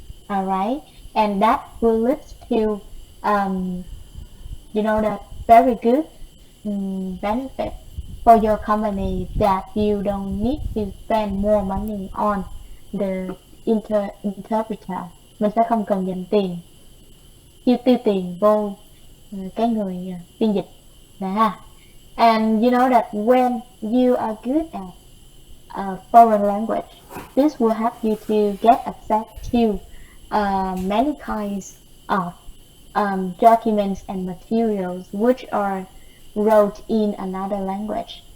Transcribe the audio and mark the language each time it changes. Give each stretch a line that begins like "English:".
English: All right, and that will lead to that very good benefit for your company, that you don't need to spend more money on the interpreter.
Vietnamese: Mình sẽ không cần dành tiền, tiêu tiền vô cái người phiên dịch nè ha.
English: And you know that when you are good at a foreign language, this will help you to get access to many kinds of documents and materials which are wrote in another language.